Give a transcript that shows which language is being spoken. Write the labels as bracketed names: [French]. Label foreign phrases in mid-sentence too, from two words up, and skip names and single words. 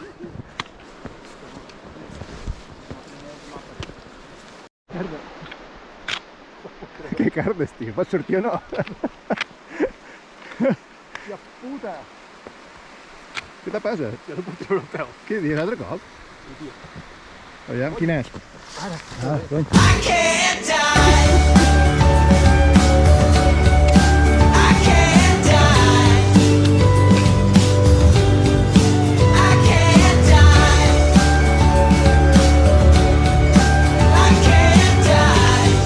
[Catalan] Que cardes, tio? Pots sortir o no? Hòstia puta! Què te passa? Ja no puc treure el peu. Què dius, altre cop? Sí, tio. Aviam, quin és? Ara. Ah, cony. [English] I can't die. I can't die. I can't die. I can't die.